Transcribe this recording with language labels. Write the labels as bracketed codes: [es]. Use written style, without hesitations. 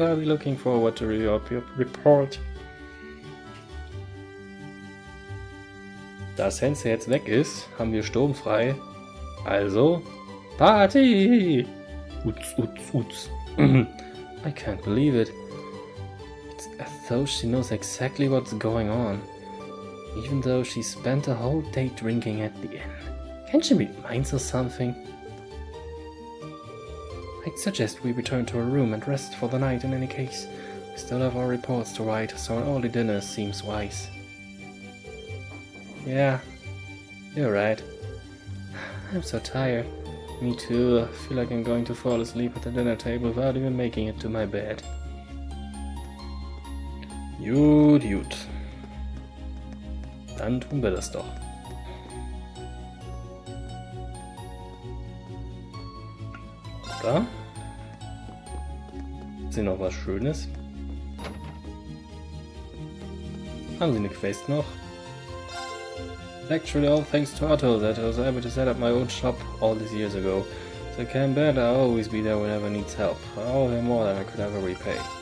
[en] I'll be looking forward to your report. [de] Da Sensei jetzt weg ist, haben wir sturmfrei. Also, Party! Uts, uts, uts. [en] I can't believe it. It's as though she knows exactly what's going on, even though she spent a whole day drinking at the inn. Can she read minds or something? I'd suggest we return to our room and rest for the night in any case. We still have our reports to write, so an early dinner seems wise. Yeah, you're right. I'm so tired. Me too. I feel like I'm going to fall asleep at the dinner table without even making it to my bed. [de] Gut. Dann tun wir das doch. Da. Ist hier noch was Schönes? Haben Sie eine Quest noch? [en] Actually, all thanks to Otto that I was able to set up my own shop all these years ago. So I can bet I'll always be there whenever needs help. I owe him more than I could ever repay.